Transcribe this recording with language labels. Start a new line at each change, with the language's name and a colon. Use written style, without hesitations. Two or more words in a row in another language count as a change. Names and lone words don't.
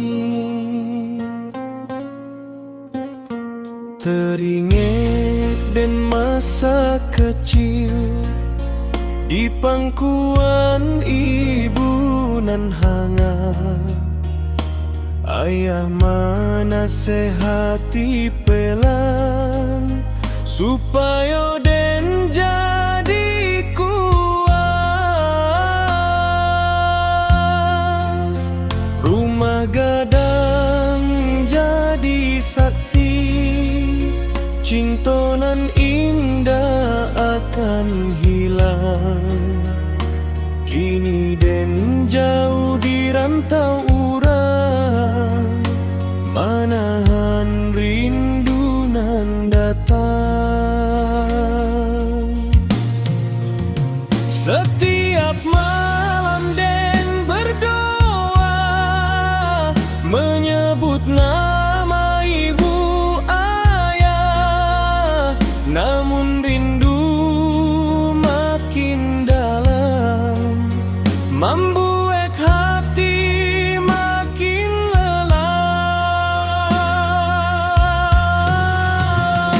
Indonesian: Teringat dan masa kecil, di pangkuan ibu nan hangat, ayah menasehati pelan, supaya den jadi kuat. Rumah gadang jadi saksi, cinta nan indah akan hilang.
Minangkabau: Kini den jauh di rantau urang, manahan rindu nan datang.
Indonesian: Setiap malam den berdoa, menyebut nama ibu ayah, namun rindu makin dalam, membuat hati makin lelah.